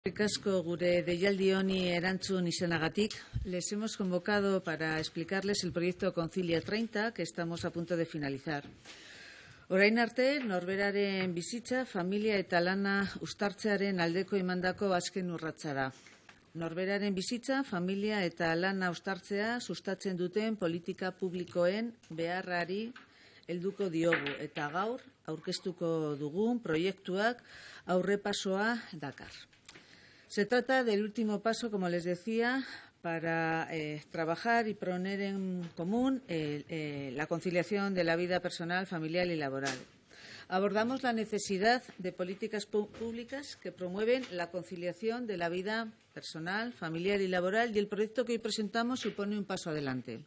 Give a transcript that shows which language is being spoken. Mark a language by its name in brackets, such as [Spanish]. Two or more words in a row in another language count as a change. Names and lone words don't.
[Basque] Ricasco gure deialdi honi erantzun izanagatik, [Spanish] les hemos convocado para explicarles el proyecto Concilia 30 que estamos a punto de finalizar. [Basque] Orain arte, norberaren bizitza, familia eta lana uztartzearen aldeko emandako azken urratsa da. Norberaren bizitza, familia eta lana uztartzea sustatzen duten politika publikoen beharrari helduko diogu eta gaur aurkeztuko dugun proiektuak aurrepasoa dakar. [Spanish] Se trata del último paso, como les decía, para trabajar y poner en común la conciliación de la vida personal, familiar y laboral. Abordamos la necesidad de políticas públicas que promueven la conciliación de la vida personal, familiar y laboral, y el proyecto que hoy presentamos supone un paso adelante.